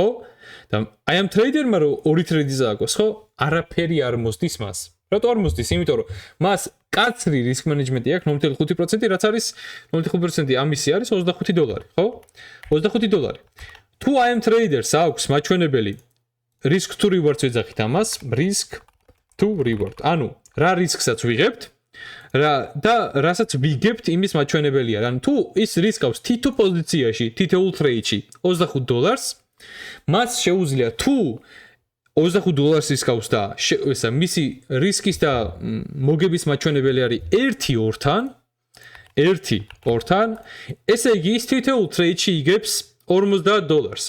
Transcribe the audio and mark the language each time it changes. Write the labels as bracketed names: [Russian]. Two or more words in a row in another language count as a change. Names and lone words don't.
[Georgian] და აი ამ ტრეიდერმა რო 2 ტრეიდი წააგოს, ხო? არაფერი არ მოსდის მას. რატო არ მოსდის? იმიტომ რომ მას კაცრი [English] risk management [Georgian] აქვს 0.5%, რაც არის 0.5% ამისი არის $25, ხო? $25. თუ აი ამ ტრეიდერს აქვს მაჩვენებელი [English] risk to reward [Georgian] ვეძახით ამას, [English] risk to reward. [Georgian] ანუ რა რისკსაც ვიღებთ, და რასაც ვიგებთ იმის მაჩვენებელია. ანუ თუ ის რისკავს თითო პოზიციაში, თითოეულ ტრეიდში $25, მას შეუძლია თუ $25 ისკავს და ესა მისი რისკის და მოგების მაჩვენებელი არის 1-2-თან, ესე იგი ის თითოეულ ტრეიდში იგებს $50.